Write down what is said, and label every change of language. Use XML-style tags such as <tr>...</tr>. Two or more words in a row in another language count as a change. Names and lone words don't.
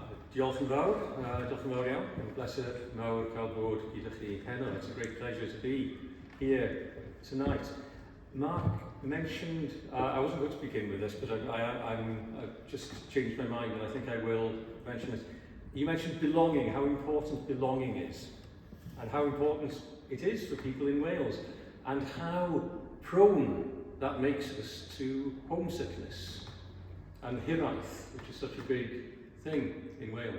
<cy>Diolch yn fawr iawn. Pleser mawr cael bod gyda chi heno.</cy> <en>It's a great pleasure to be here tonight. Mark mentioned, I wasn't going to begin with this, but I've just changed my mind and I think I will mention it. You mentioned belonging, how important belonging is, and how important it is for people in Wales, and how prone that makes us to homesickness and hiraeth, which is such a big thing in Wales.</en>